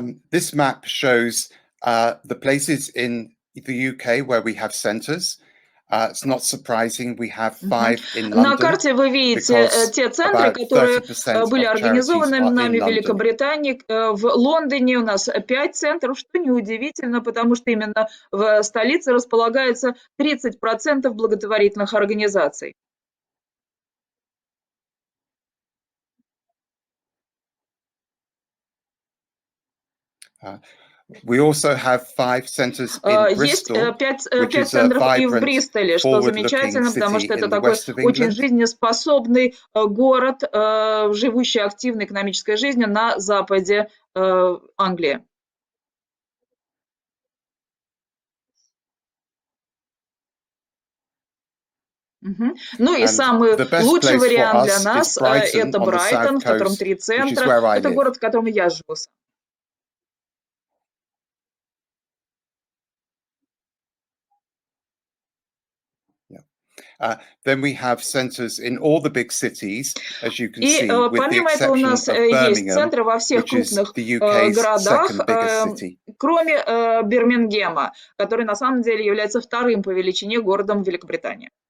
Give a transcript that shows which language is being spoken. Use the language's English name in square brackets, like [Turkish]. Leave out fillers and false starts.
[English] This map shows the places in the UK where we have centers. It's not surprising we have 5 in London. [Russian] На карте вы видите те центры, которые были организованы нами в Великобритании. В Лондоне у нас 5 центров, что неудивительно, потому что именно в столице располагается 30% благотворительных организаций. [English] We also have 5 centers in Bristol, which is a vibrant, forward-looking city in the west of England. [Russian] Очень жизнеспособный город, живущий активной экономической жизнью на западе Англии. Ну и самый лучший вариант для нас – это Брайтон, в котором 3 центра. Это город, в котором я живу. [English] Then we have centers in all the big cities, as you can see, with the exception of Birmingham, which is the UK's second biggest city. [Russian] Кроме Бирмингема, который на самом деле является вторым по величине городом в Великобритании.